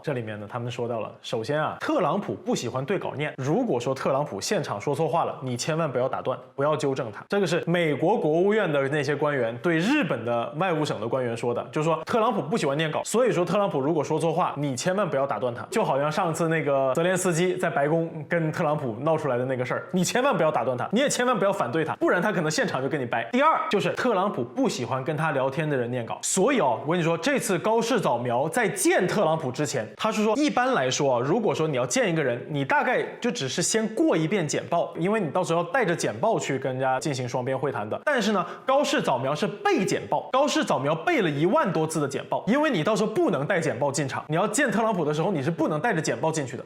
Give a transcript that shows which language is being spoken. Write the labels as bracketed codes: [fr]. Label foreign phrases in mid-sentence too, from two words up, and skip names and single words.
[zh] 這裡面呢他們說到了，首先啊，特朗普不喜歡對稿念，如果說特朗普現場說錯話了，你千萬不要打斷，不要糾正他。這個是美國國務院的那些官員對日本的外務省的官員說的，就是說特朗普不喜歡念稿，所以說特朗普如果說錯話，你千萬不要打斷他。就好像上次那個澤連斯基在白宮跟特朗普鬧出來的那個事兒，你千萬不要打斷他，你也千萬不要反對他，不然他可能現場就跟你掰。第二就是特朗普不喜歡跟他聊天的人念稿，所以我跟你说，這次高市早苗在見特朗普之前，他是說一般來說如果說你要見一個人，你大概就只是先過一遍簡報，因為你到時候要帶着簡報去跟人家進行雙邊會談的。但是呢，高市早苗是背簡報，高市早苗背了1萬多字的簡報，因為你到時候不能帶簡報進場，你要見特朗普的時候你是不能帶着簡報進去的。